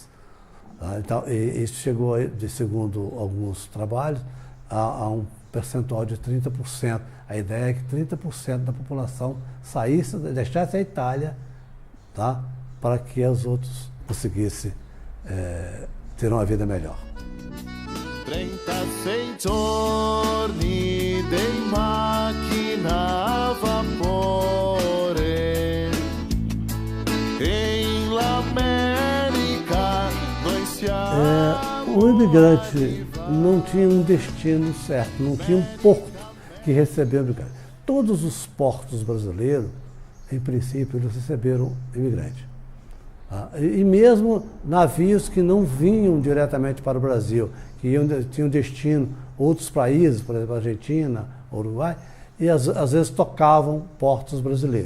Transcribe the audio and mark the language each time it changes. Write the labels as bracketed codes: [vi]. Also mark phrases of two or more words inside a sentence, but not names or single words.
[pt] Então, isso chegou, segundo alguns trabalhos, a um percentual de 30%. A ideia é que 30% da população deixasse a Itália, tá? Para que os outros conseguissem ter uma vida melhor. [it] 36 giorni di macchina a vapore e in l'America noi siamo. [pt] O imigrante não tinha um destino certo, não tinha um porto que recebeu imigrantes. Todos os portos brasileiros, em princípio, eles receberam imigrantes. E mesmo navios que não vinham diretamente para o Brasil, que tinham destino outros países, por exemplo, Argentina, Uruguai, e às vezes tocavam portos brasileiros.